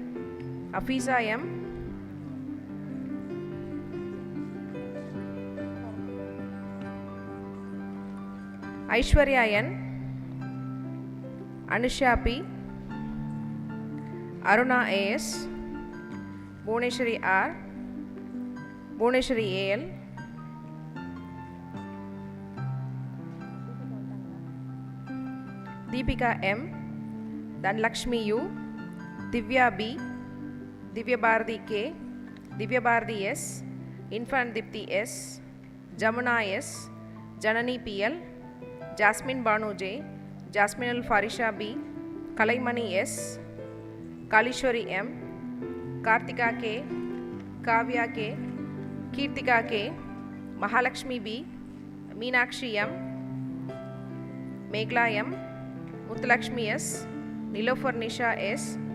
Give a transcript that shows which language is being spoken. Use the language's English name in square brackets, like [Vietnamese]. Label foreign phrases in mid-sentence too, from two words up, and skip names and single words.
[English] Afiza M, Aishwarya N, Anushya P, Aruna AS, Bhuneshwari R, Bhuneshwari AL, Deepika M, Dhanalakshmi U, Divya B, Divya Bharati K, Divya Bharati S, Infant Dipti S, Jamuna S, Janani PL, Jasmine Banu J, Jasmine Al Farisha B, Kalaimani S, Kalishwari M, Kartika K, Kavya K, Kirtika K, Mahalakshmi B, Meenakshi M, Meghla M, Muthulakshmi S, Nilofar Nisha S,